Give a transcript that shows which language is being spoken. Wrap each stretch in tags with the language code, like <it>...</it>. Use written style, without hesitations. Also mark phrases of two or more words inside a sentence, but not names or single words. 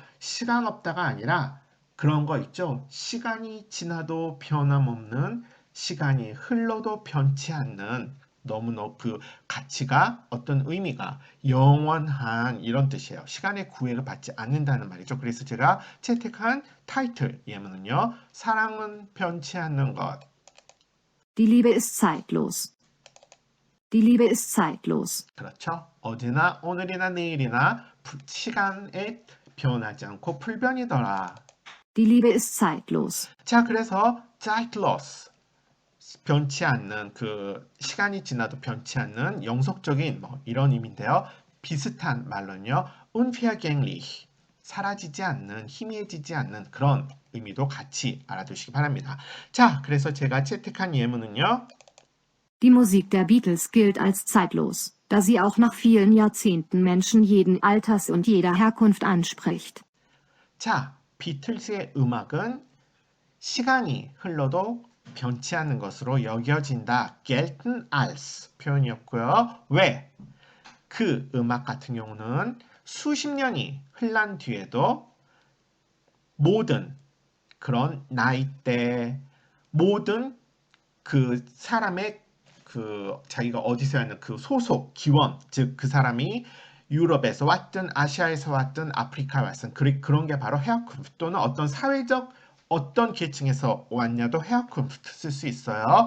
<ko>시간 없다가 아니라 그런 거 있죠. 시간이 지나도 변함없는, 시간이 흘러도 변치 않는, 너무너무 그 가치가, 어떤 의미가 영원한 이런 뜻이에요. 시간의 구애를 받지 않는다는 말이죠. 그래서 제가 채택한 타이틀 예문은요. 사랑은 변치 않는 것.</ko> <de>Die Liebe ist zeitlos. Die Liebe ist zeitlos.</de> <ko>그렇죠. 어제나 오늘이나 내일이나 시간에 변하지 않고 불변이더라.</ko> <de>Die Liebe ist zeitlos.</de> <ko>자, 그래서 zeitlos. 변치 않는, 그 시간이 지나도 변치 않는 영속적인 뭐 이런 의미인데요. 비슷한 말로는요. unvergänglich. 사라지지 않는, 희미해지지 않는 그런 의미도 같이 알아두시기 바랍니다. 자, 그래서 제가 채택한 예문은요.</ko> <de>Die Musik der Beatles gilt als zeitlos, da sie auch nach vielen Jahrzehnten Menschen jeden Alters und jeder Herkunft anspricht.</de> <ko>자, 비틀즈의 음악은 시간이 흘러도 변치 않는 것으로 여겨진다.</ko> <de>gelten als</de> <ko>표현이었고요. 왜? 그 음악 같은 경우는 수십 년이 흘러난 뒤에도 모든 그런 나이대, 모든 그 사람의 그 자기가 어디서 하는 그 소속, 기원, 즉 그 사람이 유럽에서 왔든 아시아에서 왔든 아프리카에 왔든 그런 게 바로 헤어크루프트, 또는 어떤 사회적 어떤 계층에서 왔냐도 헤어크루프트 쓸 수 있어요.</ko>